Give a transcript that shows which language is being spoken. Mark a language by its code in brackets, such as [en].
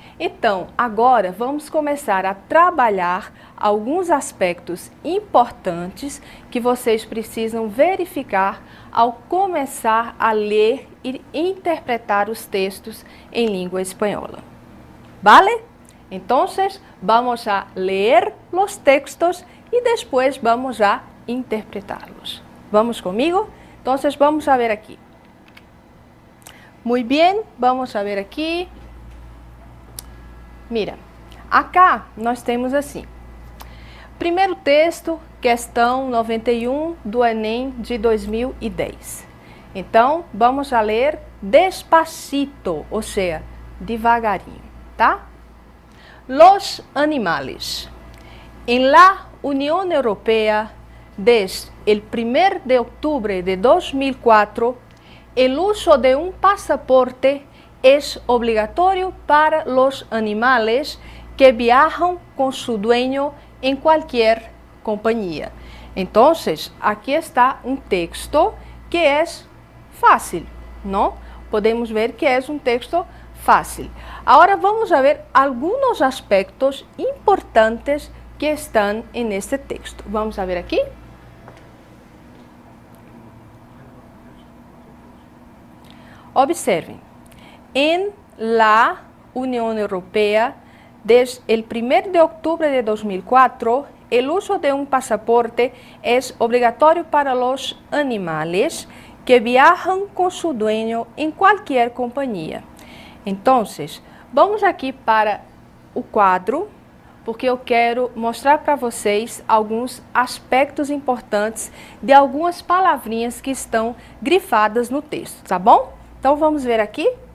[pt] Então, agora vamos começar a trabalhar alguns aspectos importantes que vocês precisam verificar ao começar a ler e interpretar os textos em língua espanhola. [es] ¿Vale? Entonces, vamos a leer los textos y después vamos a interpretarlos. ¿Vamos conmigo? Entonces, vamos a ver aquí. Muy bien, vamos a ver aqui. Mira, acá [pt] nós temos assim. Primeiro texto, questão 91 do Enem de 2010. Então, vamos a ler despacito, ou seja, devagarinho, tá? [es] Los animales. En la Unión Europea, desde el 1 de octubre de 2004, el uso de un pasaporte es obligatorio para los animales que viajan con su dueño en cualquier compañía. Entonces, aquí está un texto que es fácil, ¿no? Podemos ver que es un texto fácil. Ahora vamos a ver algunos aspectos importantes que están en este texto. Vamos a ver aquí. Observen. En la Unión Europea, desde el 1 de octubre de 2004, el uso de un pasaporte es obligatorio para los animales que viajan con su dueño en cualquier compañía. [pt] Entonces, vamos aqui para o quadro, porque eu quero mostrar para vocês alguns aspectos importantes de algumas palavrinhas que estão grifadas no texto, tá bom? Então, vamos ver aqui.